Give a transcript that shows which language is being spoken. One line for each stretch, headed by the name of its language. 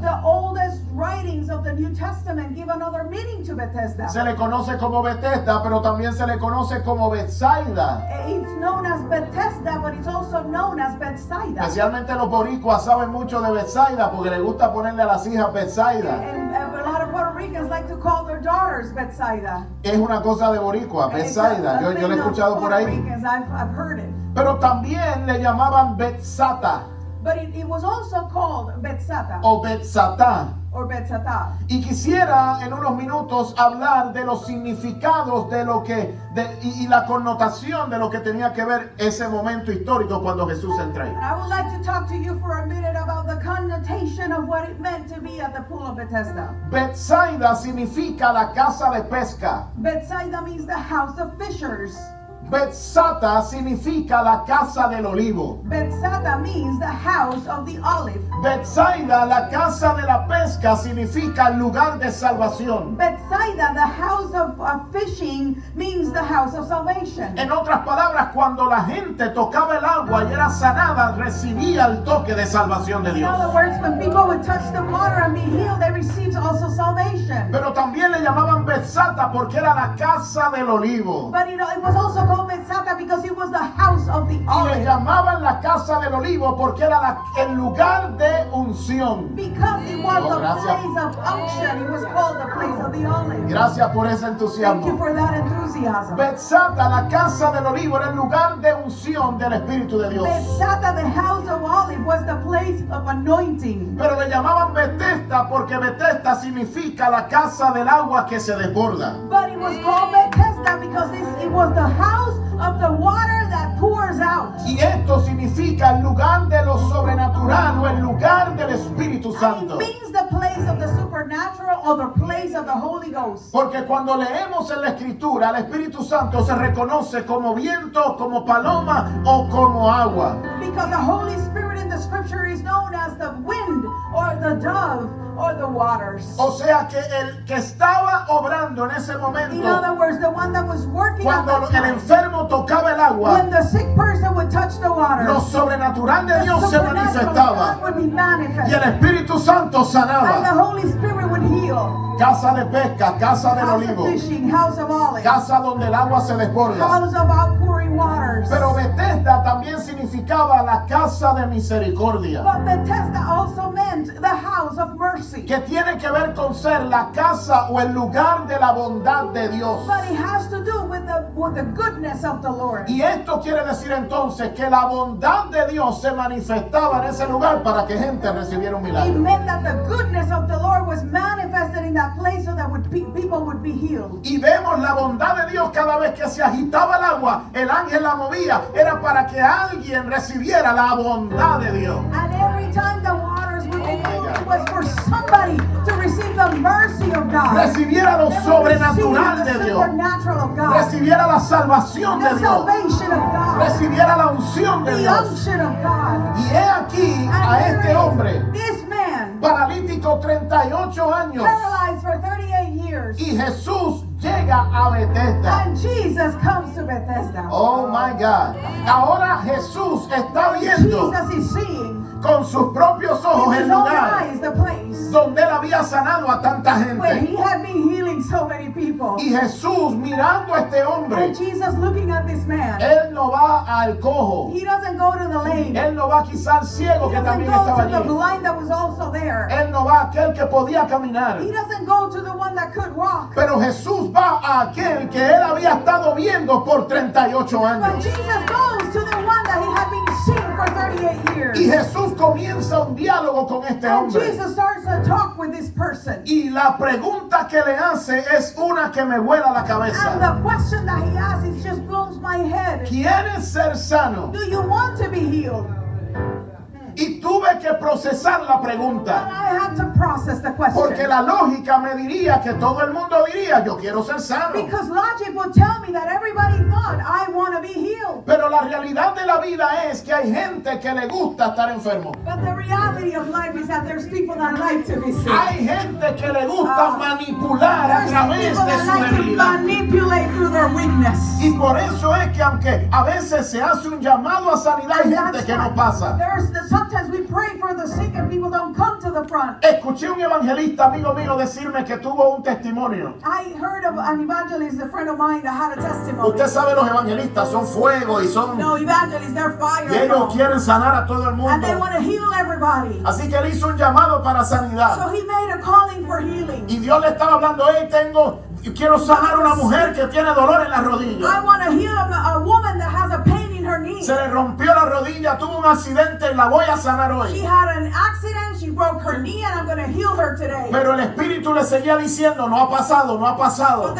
English: The oldest writings of the New Testament give another meaning to Bethesda.
Spanish: Se le conoce como Bethesda, pero también se le conoce como Betsaida.
English: It's known as Bethesda, but it's also known as Bethsaida.
Spanish: Especialmente los boricuas saben mucho de Betsaida porque les gusta ponerle a las hijas Betsaida.
English: And a lot of Puerto Ricans like to call their daughters Bethsaida.
Spanish: Es una cosa de boricua, Betsaida. Yo lo he escuchado por ahí.
English: I've heard it.
Spanish: Pero también le llamaban Betsata
English: But it was also called Bethsata
Spanish: o Betsatá.
English: or Bethsata.
Spanish: Y quisiera en unos minutos hablar de los significados de lo que y la connotación de lo que tenía que ver ese momento histórico cuando Jesús entra ahí.
English: And I would like to talk to you for a minute about the connotation of what it meant to be at the pool of Bethesda.
Spanish: Betsaida significa la casa de pesca.
English: Bethsaida means the house of fishers.
Spanish: Betsata significa la casa del olivo.
English: Bethsata means the house of the olive.
Spanish: Betsaida, la casa de la pesca, significa el lugar de salvación.
English: Bethsaida, the house of fishing, means the house of salvation.
Spanish: En otras palabras, cuando la gente tocaba el agua y era sanada, recibía el toque de salvación de
English: In
Spanish: Dios.
English: other words, when people would touch the water and be healed, they received also salvation.
Spanish: Pero también le llamaban Betsata porque era la casa del olivo.
English: But it was also called Bethsata because it was the house of the
Spanish: Y le
English: olive.
Spanish: llamaban la casa del olivo porque era el lugar de unción.
English: Because it was Oh, the
Spanish: gracias.
English: place of unction, it was called the place of the olive.
Spanish: Gracias por ese
English: Thank you
Spanish: entusiasmo.
English: for that enthusiasm.
Spanish: Betsata, la casa del olivo, era el lugar de unción del Espíritu de Dios.
English: Bethsata, the house of olive, was the place of anointing.
Spanish: Pero le llamaban Bethesda porque Bethesda significa la casa del agua que se desborda.
English: But it was called Bethesda because it was the house of the water that pours out.
Spanish: Y esto significa el lugar de lo sobrenatural o el lugar del Espíritu
English: And
Spanish: Santo.
English: it means the place of the supernatural or the place of the Holy Ghost.
Spanish: Porque cuando leemos en la Escritura, el Espíritu Santo se reconoce como viento, como paloma o como agua.
English: Because the Holy Spirit in the scripture is known as the wind or the dove or the waters.
Spanish: O sea que el que estaba obrando en ese
English: In
Spanish: momento,
English: other words, the one that was working at
Spanish: cuando
English: that
Spanish: el
English: time,
Spanish: enfermo tocaba el agua,
English: when the sick person would touch the water,
Spanish: lo sobrenatural de
English: the
Spanish: Dios se
English: supernatural
Spanish: manifestaba
English: God would be
Spanish: y el
English: manifested.
Spanish: Espíritu Santo
English: And the
Spanish: sanaba.
English: Holy Spirit would heal.
Spanish: Casa de pesca, casa del
English: House of
Spanish: olivo,
English: fishing, house of olives,
Spanish: casa donde el agua se desborda.
English: house of outpouring waters.
Spanish: Pero Bethesda también significaba la casa de misericordia,
English: But Bethesda also meant the house of mercy.
Spanish: que tiene que ver con ser la casa o el lugar de la bondad de Dios.
English: But it has to do with the goodness of the Lord.
Spanish: Y esto quiere decir entonces que la bondad de Dios se manifestaba en ese lugar para que gente recibiera un
English: It
Spanish: milagro.
English: meant that the goodness of the Lord was manifested in that place so that people would be healed.
Spanish: Y vemos la bondad de Dios cada vez que se agitaba el agua, el ángel la movía, era para que alguien recibiera la bondad de Dios.
English: And every time the waters would be moved, it was for somebody to receive the mercy of God.
Spanish: recibiera lo
English: They would
Spanish: sobrenatural
English: receive
Spanish: de
English: the
Spanish: Dios,
English: supernatural of God.
Spanish: recibiera la salvación de
English: The
Spanish: Dios,
English: salvation of God.
Spanish: recibiera la unción de
English: The
Spanish: Dios.
English: unction of God.
Spanish: Y he aquí a
English: And
Spanish: este
English: here
Spanish: hombre
English: is this man,
Spanish: paralítico 38 años,
English: paralyzed for 38 years.
Spanish: y Jesús llega a Bethesda.
English: And Jesus comes to Bethesda. Oh my God.
Spanish: Ahora Jesús está viendo
English: Jesus is seeing
Spanish: con sus propios ojos
English: with
Spanish: el
English: his own
Spanish: lugar
English: eyes the place
Spanish: donde él había sanado a tanta
English: where
Spanish: gente.
English: he had been healing so many people.
Spanish: Y Jesús mirando a este hombre,
English: And Jesus looking at this man.
Spanish: él no va al cojo,
English: He doesn't go to the lame.
Spanish: él no va quizá al ciego
English: He
Spanish: que
English: doesn't
Spanish: también
English: go
Spanish: estaba
English: to the
Spanish: allí,
English: blind that was also there.
Spanish: él no va a aquel que podía caminar,
English: He doesn't go to the one that could walk.
Spanish: pero Jesús va a aquel que él había estado viendo por 38
English: But
Spanish: años.
English: Jesus goes to the one that he had been seeing for 38 years.
Spanish: Y Jesús comienza un diálogo con este
English: And
Spanish: hombre.
English: Jesus starts to talk with this person.
Spanish: Y la pregunta que le hace es una que me vuela la
English: And
Spanish: cabeza.
English: the question that he asks is just blows my head.
Spanish: ¿Quieres ser sano?
English: Do you want to be healed?
Spanish: Y tuve que procesar la
English: But
Spanish: pregunta.
English: I had to process the question.
Spanish: Porque la lógica me diría que todo el mundo diría, yo quiero ser sano.
English: Because logic would tell me that everybody thought, I want to be healed.
Spanish: Pero la realidad de la vida es que hay gente que le gusta estar enfermo.
English: But the reality of life is that there's people that like to be sick.
Spanish: Hay gente que le gusta manipular a
English: There's
Spanish: través
English: people
Spanish: de
English: that
Spanish: su
English: like to
Spanish: debilidad.
English: manipulate through their weakness.
Spanish: Y por eso es que aunque a veces se hace un llamado a sanidad, hay
English: And
Spanish: gente
English: that's
Spanish: que no
English: why
Spanish: pasa.
English: sometimes we pray for the sick and people don't come to the front.
Spanish: Escuché un evangelista amigo mío decirme que tuvo un testimonio.
English: I heard of an evangelist, a friend of mine, that had a testimony.
Spanish: Usted sabe, los evangelistas son fuego y son...
English: No, evangelists, they're fire.
Spanish: Y ellos quieren sanar a todo el
English: And they
Spanish: mundo.
English: want to heal everybody.
Spanish: Así que él hizo un llamado para sanidad.
English: So he made a calling for healing.
Spanish: Y Dios le estaba hablando, hey, quiero sanar a una mujer que tiene dolor en la rodilla.
English: I want to heal a woman that has a pain in her knee.
Spanish: Se le rompió la rodilla, tuvo un accidente y la voy a sanar
English: She
Spanish: hoy.
English: had an accident, she broke her knee, and I'm going to heal her today.
Spanish: Pero el espíritu le seguía diciendo, no ha pasado, no ha pasado.